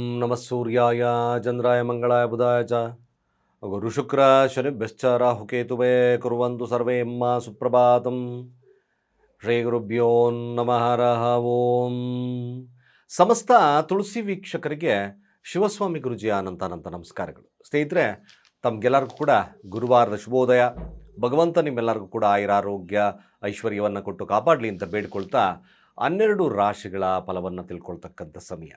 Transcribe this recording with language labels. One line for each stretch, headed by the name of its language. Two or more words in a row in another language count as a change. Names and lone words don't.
Sanskrit: ನಮಃ ಸೂರ್ಯಾಯ ಚಂದ್ರಾಯ ಮಂಗಳಾಯ ಬುಧಾಯ ಚ ಗುರುಶುಕ್ರ ಶನಿಭ್ಯಶ್ಚ ರಾಹುಕೇತುವೇ ಕುರ್ವಂತು ಸರ್ವೇ ಮಾ ಸುಪ್ರಭಾತಂ. ಶ್ರೀ ಗುರುಭ್ಯೋ ನಮಃ ಹರಃ ಓಂ.
Kannada: ಸಮಸ್ತ ತುಳಸಿ ವೀಕ್ಷಕರಿಗೆ ಶಿವಸ್ವಾಮಿ ಗುರುಜಿಯ ಅನಂತ ನಮಸ್ಕಾರಗಳು. ಸ್ನೇಹಿತರೆ, ತಮಗೆಲ್ಲರಿಗೂ ಕೂಡ ಗುರುವಾರದ ಶುಭೋದಯ. ಭಗವಂತ ನಿಮ್ಮೆಲ್ಲರಿಗೂ ಕೂಡ ಆಯುರಾರೋಗ್ಯ ಐಶ್ವರ್ಯವನ್ನು ಕೊಟ್ಟು ಕಾಪಾಡಲಿ ಅಂತ ಬೇಡ್ಕೊಳ್ತಾ 12 ರಾಶಿಗಳ ಫಲವನ್ನು ತಿಳ್ಕೊಳ್ತಕ್ಕಂಥ ಸಮಯ.